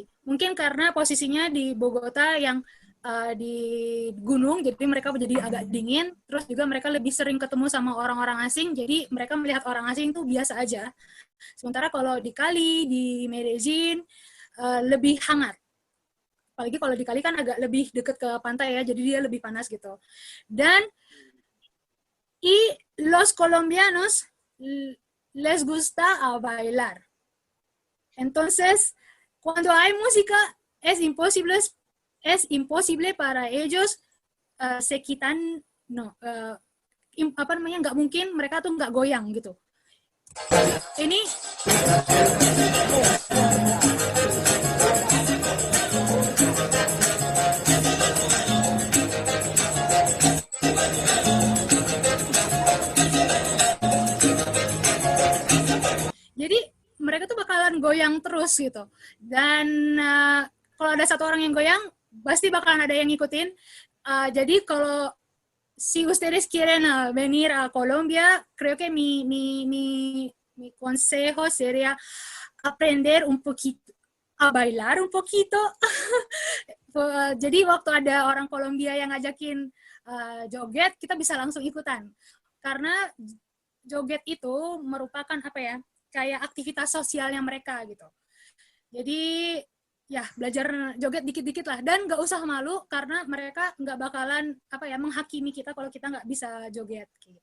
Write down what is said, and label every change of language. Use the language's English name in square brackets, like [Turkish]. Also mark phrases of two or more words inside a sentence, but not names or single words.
[Indonesian] Mungkin karena posisinya di Bogota yang di gunung, jadi mereka jadi agak dingin, terus juga mereka lebih sering ketemu sama orang-orang asing, jadi mereka melihat orang asing itu biasa aja. Sementara kalau di Cali, di Medellin, lebih hangat. Apalagi kalau di Cali kan agak lebih dekat ke pantai ya, jadi dia lebih panas gitu. [Spanish] Dan los colombianos les gusta a bailar. Entonces, cuando hay música, es imposible para ellos se quitan, [Indonesian] nggak mungkin mereka tuh nggak goyang gitu. Ini jadi mereka tuh bakalan goyang terus gitu. Dan kalau ada satu orang yang goyang, pasti bakalan ada yang ngikutin. Jadi kalau [Spanish] si ustedes quieren venir a Colombia, creo que mi consejo sería aprender un poquito a bailar un poquito. [Indonesian] Jadi waktu ada orang Kolombia yang ngajakin joget, kita bisa langsung ikutan. Karena joget itu merupakan kayak aktivitas sosialnya mereka gitu. Jadi ya belajar joget dikit-dikit lah, dan nggak usah malu karena mereka nggak bakalan menghakimi kita kalau kita nggak bisa joget gitu.